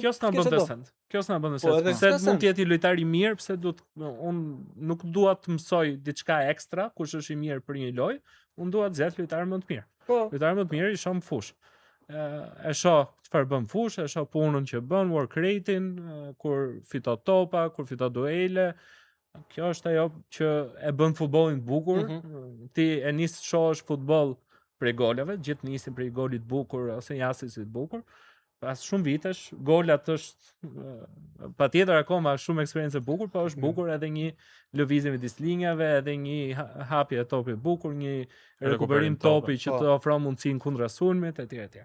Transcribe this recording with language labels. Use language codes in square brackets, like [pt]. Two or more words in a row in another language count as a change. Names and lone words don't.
[sq] kjo s'na bën decent. Kjo s'na bën decent. Pse mund të jetë i lojtar i mirë, pse unë nuk dua të mësoj diçka ekstra, kush është i mirë për një lojë, unë dua të zgjedh lojtar më të mirë. Lojtar më të mirë i shoh në fushë. E shoh çfarë bën fushë, e shoh punën që bën, [en] work rate-in, [sq] kur fiton topa, kur fiton duele. Kjo është ajo që e bën futbollin të bukur. Ti e nis të shohësh futboll prej golave, gjithë nisin prej golit të bukur ose një asist të bukur. Pas shumë vitesh, golat është patjetër akoma shumë eksperiencë e bukur, po është bukur edhe një lëvizje midis linjave, edhe një hapje e topit bukur, një rekuperim topi që të ofron mundësinë kundra sulmit etj.